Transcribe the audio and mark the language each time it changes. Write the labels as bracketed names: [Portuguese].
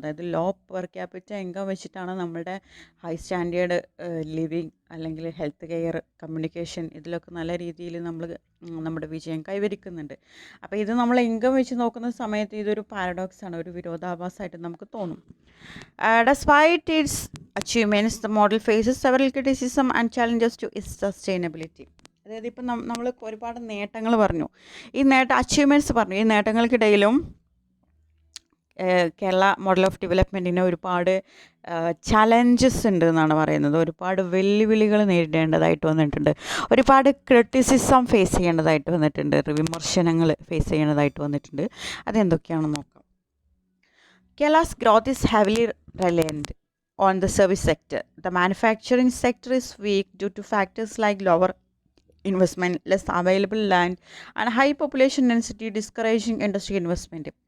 [Malayalam] അതായത് law per capita income വെച്ചിട്ടാണ് നമ്മളുടെ ഹൈ സ്റ്റാൻഡേർഡ് ലിവിങ് അല്ലെങ്കിൽ ഹെൽത്ത് കെയർ, കമ്മ്യൂണിക്കേഷൻ ഇതിലൊക്കെ നല്ല രീതിയിൽ നമ്മൾ നമ്മുടെ വിജയം കൈവരിക്കുന്നുണ്ട്. അപ്പോൾ ഇത് നമ്മൾ ഇൻകം വെച്ച് നോക്കുന്ന സമയത്ത് ഇതൊരു പാരഡോക്സ് ആണ്, ഒരു വിരോധാഭാസമായിട്ട് നമുക്ക് തോന്നും. [English] Despite its achievements, the model faces several criticism and challenges to its sustainability. [Malayalam] അതായത് ഇപ്പം നമ്മൾ ഒരുപാട് നേട്ടങ്ങൾ പറഞ്ഞു, ഈ അച്ചീവ്മെൻറ്റ്സ് പറഞ്ഞു. ഈ നേട്ടങ്ങൾക്കിടയിലും കേരള മോഡൽ ഓഫ് ഡെവലപ്മെൻറ്റിന് ഒരുപാട് ചലഞ്ചസ് ഉണ്ട് എന്നാണ് പറയുന്നത്. ഒരുപാട് വെല്ലുവിളികൾ നേരിടേണ്ടതായിട്ട് വന്നിട്ടുണ്ട്, ഒരുപാട് ക്രിറ്റിസിസം ഫേസ് ചെയ്യേണ്ടതായിട്ട് വന്നിട്ടുണ്ട്, വിമർശനങ്ങൾ ഫേസ് ചെയ്യേണ്ടതായിട്ട് വന്നിട്ടുണ്ട്. അതെന്തൊക്കെയാണെന്ന് നോക്കാം. [English] Kerala's growth is heavily reliant on the service sector. The manufacturing sector is weak due to factors like lower investment, less available land, and high population density discouraging industry investment.